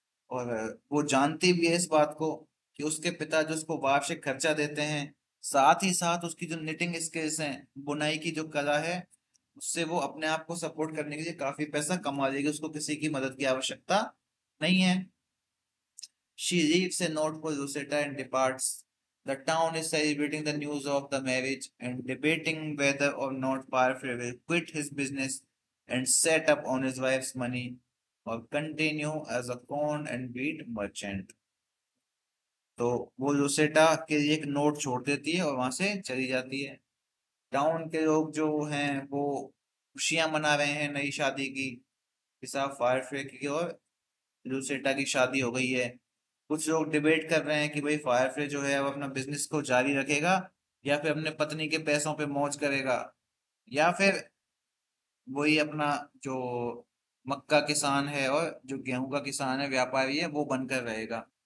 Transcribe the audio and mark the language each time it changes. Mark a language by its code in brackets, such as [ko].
[hi] और वो जानती भी है इस बात को कि उसके पिता जो उसको वार्षिक खर्चा देते हैं, साथ ही साथ उसकी जो निटिंग स्किल्स हैं, बुनाई की जो कला है, उससे वो अपने आप को सपोर्ट करने के लिए काफी पैसा कमा लेगी, उसको किसी की मदद की आवश्यकता नहीं है। [en] She leaves a note for Lucetta and departs. The town is celebrating the news of the marriage and debating whether or not Firefly will quit his business and set up on his wife's money or continue as a corn and wheat merchant. [hi] तो वो लुसेटा के लिए एक note छोड़ देती है और वहां से चली जाती है। टाउन के लोग जो हैं वो खुशियां मना रहे हैं नई शादी की, कि साहब फायरफ्ले की और लुसेटा की शादी हो गई है। कुछ लोग डिबेट कर रहे हैं कि भाई फायरफ्ले जो है वो अपना बिजनेस को जारी रखेगा, या फिर अपने पत्नी के पैसों पे मौज करेगा, या फिर वही अपना जो मक्का किसान है और जो गेहूं का किसान है, व्यापारी है, वो बनकर रहेगा।